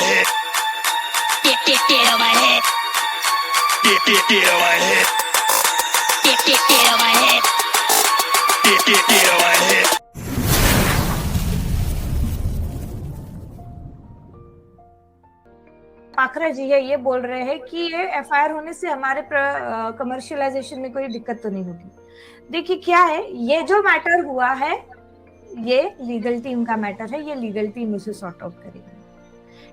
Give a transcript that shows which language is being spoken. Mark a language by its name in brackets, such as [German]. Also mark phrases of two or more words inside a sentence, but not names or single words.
[English] head. Get on my head. Get on my head. Get on my head. Get on my head. [Hindi] पाखरा जी है ये बोल रहे हैं कि ये एफआईआर होने से हमारे कमर्शियलाइजेशन में कोई दिक्कत तो नहीं होगी। देखिए क्या है, ये जो मैटर हुआ है ये [English] legal team [Hindi] का मैटर है, ये [English] legal team [Hindi] उसे [English] sort out [Hindi] करेगी।